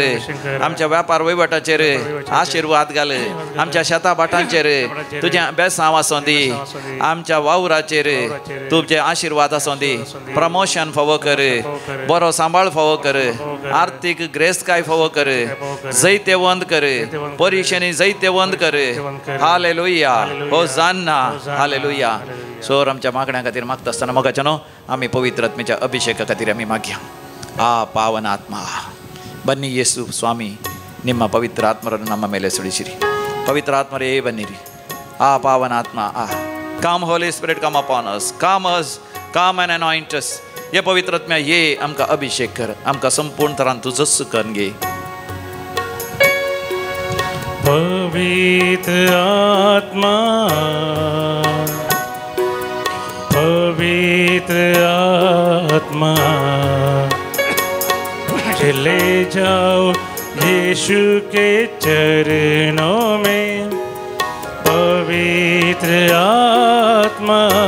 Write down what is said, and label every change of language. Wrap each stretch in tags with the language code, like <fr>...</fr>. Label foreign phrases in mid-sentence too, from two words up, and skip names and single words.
<kok>आमच्या वेपार वैवटाचेर आशिर्वाद घाल आमच्या शेता भाटांचेर तुज्या बेसांव आसूं दी आमच्या वावराचेर तुजे आशिर्वाद आसूं दी प्रमोशन फावो कर बरो सांबाळ फावो कर आर्थीक ग्रेस्तकाय फावो कर जैतेवंत कर परीक्षेनी जैतेवंत कर हालेलुया होसान्ना हालेलुया सोर आमच्या मागण्या खातीर मागता आसतना मोगाच्या न्हू आमी पवित्र आत्मेच्या अभिषेका खातीर आमी मागया आ पावन आत्मा बन्नी येसु स्वामी</kok> <kn>ನಿಮ್ಮ ಪವಿತ್ರ ಆತ್ಮರನ್ನು ನಮ್ಮ ಮೇಲೆ ಸುಳಿಸಿರಿ ಪವಿತ್ರ ಆತ್ಮರೇ ಬನ್ನಿರಿ ಆ ಪಾವನ ಆತ್ಮ</kn> <en>come holy spirit come upon us come and anoint us</en> <kok>ये पवित्र आत्म्या ये आमकां अभिषेक कर आमकां संपूर्ण तरान तूं जस करून घे</kok> <hi>पवित्र आत्मा चले जाओ यीशु के चरणों में पवित्र आत्मा</hi>